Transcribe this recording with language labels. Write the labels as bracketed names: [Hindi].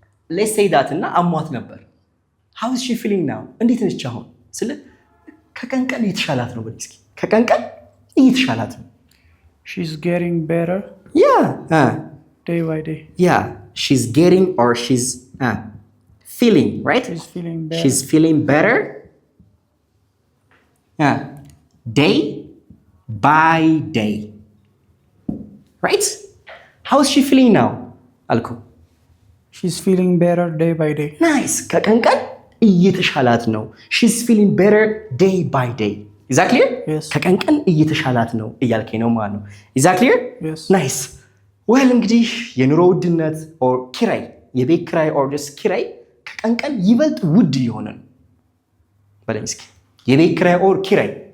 [English] Let's say that [Amharic] እና አሟት ነበር። [English] How is she feeling now? [Amharic] እንዴት ነች አሁን? ስለ ከቀን ቀን እየተሻላት ነው በልኝ እስኪ። ከቀን ቀን እየተሻላት ነው። [English] She's getting better. Yeah. Day by day. Yeah, she's getting or she's feeling, right? She's feeling better. She's feeling better. Day by day. Right? How is she feeling now? [Amharic] አልኩ። [English] She's feeling better day by day. Nice. [Amharic] ከቀን ቀን እየተሻላት ነው። [English] She's feeling better day by day. Is that clear? Yes. [Amharic] ከቀን ቀን እየተሻላት ነው እያልከኝ ነው ማለት ነው። [English] Is that clear? Yes. Nice. [Amharic] well እንግዲህ የኑሮ ውድነት or ኪራይ የቤት ኪራይ or just ኪራይ ከቀን ቀን ይበልጥ ውድ እየሆነ ነው በለኝ እስኪ። የቤት ኪራይ or ኪራይ